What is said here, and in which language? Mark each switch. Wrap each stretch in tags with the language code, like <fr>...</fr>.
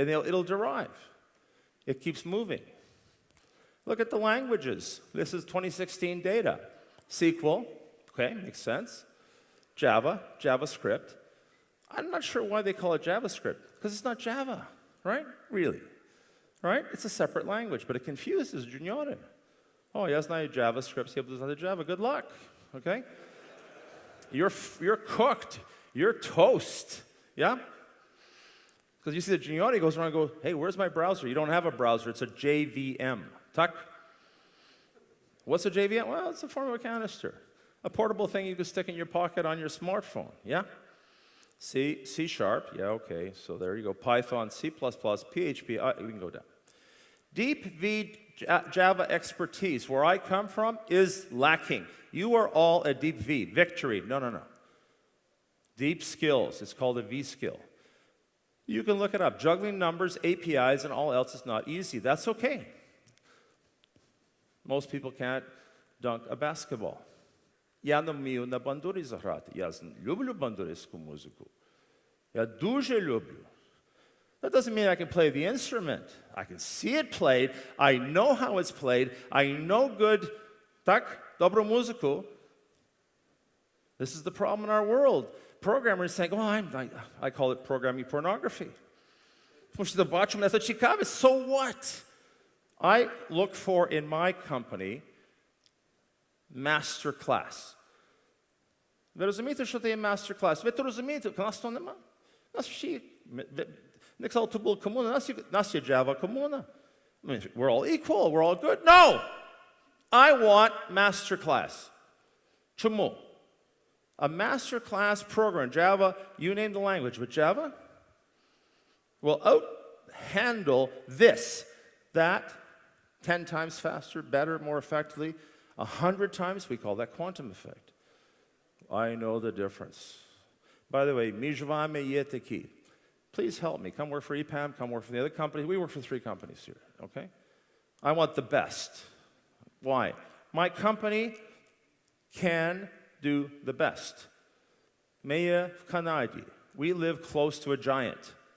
<en>And it'll derive. It keeps moving. Look at the languages. This is 2016 data. SQL, okay, makes sense. Java, JavaScript. I'm not sure why they call it JavaScript, because it's not Java, right? Really, right? It's a separate language, but it confuses juniore.</en> <uk>Oh, я знаю JavaScript, я буду знать Java.</uk> <en>Good luck, okay? You're cooked. You're toast, yeah? Because you see the juniore goes around and goes, hey, where's my browser? You don't have a browser. It's a JVM. Tak? What's a JVM? Well, it's a form of a canister. A portable thing you can stick in your pocket on your smartphone, yeah? C#, yeah, okay, so there you go. Python, C++, PHP, we can go down. Deep V Java expertise, where I come from, is lacking. You are all a deep V. Victory, no. Deep skills, it's called a V skill. You can look it up. Juggling numbers, APIs, and all else is not easy. That's okay. Most people can't dunk a basketball.</en> <uk>Я не вмію на бандурі заграти. Я люблю бандурійську музику. Я дуже люблю.</uk> <en>That doesn't mean I can play the instrument. I can see it played. I know how it's played. I know good,</en> <uk>так, добру музику.</uk> <en>This is the problem in our world. Programmers saying, oh, I call it programming pornography.</en> <uk>Тому що бачимо, це цікаве.</uk> <en>So what? I look for, in my company, master class.</en> <uk>Ви розумієте, що це є master class? Ви то розумієте, у нас то нема. У нас всі, не казали, то була комуна, у нас є Java комуна.</uk> <en>I mean, we're all equal, we're all good. No! I want master class.</en> <uk>Чому?</uk> <en>A master class program, Java, you name the language, but Java will out-handle this, that, 10 times faster, better, more effectively, 100 times, we call that quantum effect. I know the difference. By the way,</en> <uk>між вами є такі.</uk> <en>Please help me. Come work for EPAM, come work for the other companies. We work for 3 companies here, okay? I want the best. Why? My company can do the best.</en> <uk>Ми є в Канаді.</uk> <en>We live close to a giant.</en>